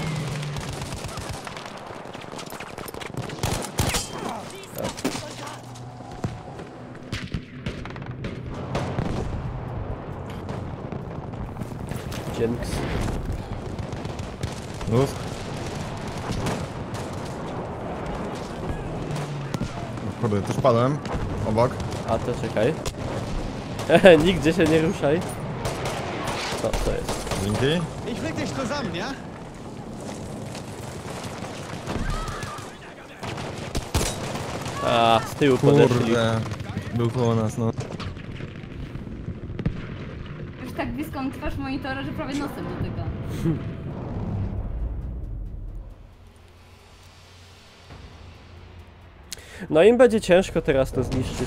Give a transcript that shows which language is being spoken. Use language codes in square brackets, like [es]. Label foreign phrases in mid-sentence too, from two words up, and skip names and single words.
[pl] Dzięks. Luz. Kurde, też padłem. Obok. A to czekaj. Nigdzie się nie ruszaj. Co to jest? Dzięki. [de] Ich leg dich zusammen, ja? [pl] A, z tyłu podeszli. Kurde. Był koło nas, no. Już tak blisko mam twarz monitora, że prawie nosem dotyka. No im będzie ciężko teraz to zniszczyć.